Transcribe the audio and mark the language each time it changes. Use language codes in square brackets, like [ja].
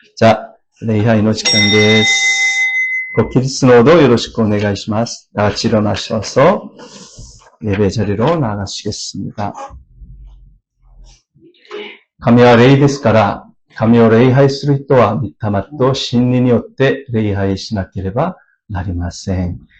[ja] じゃあ、礼拝の時間です。ご起立のほどよろしくお願いします。 [ko] 다 같이 일어나셔서 예배 자리로 나가시겠습니다. [ja] 神は霊ですから、神を礼拝する人は御霊と真理によって礼拝しなければなりません。